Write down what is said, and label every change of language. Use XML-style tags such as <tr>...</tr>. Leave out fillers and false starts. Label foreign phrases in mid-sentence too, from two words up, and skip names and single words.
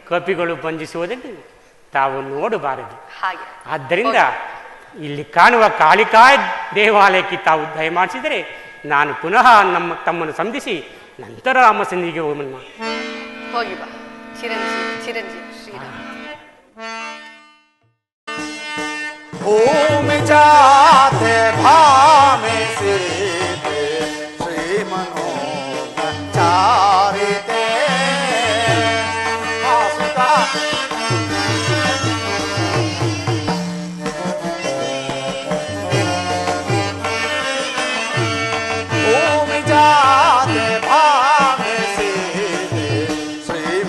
<kn>ಕಪಿಗಳು ಬಂಧಿಸುವುದನ್ನು ತಾವು ನೋಡಬಾರದು. ಹಾಗೆ. ಆದ್ದರಿಂದ ಇಲ್ಲಿ ಕಾಣುವ ಕಾಳಿಕಾ ದೇವಾಲಯಕ್ಕೆ ತಾವು ದಯಮಾಡಿಸಿದರೆ ನಾನು ಪುನಃ ತಮ್ಮನ್ನು ಸಂಧಿಸಿ ನಂತರ ರಾಮಸನ್ನಿಧಿಗೆ ಹೋಗೋಣ. ಹೋಗಿ ಬಾ. ಚಿರಂಜೀವಿ ಚಿರಂಜೀವಿ ಶ್ರೀರಾಮ.</kn> <sa>भूमि जाते भामे सीते श्री मनोचारिते आसुता भूमि जाते भामे सीते श्री</sa>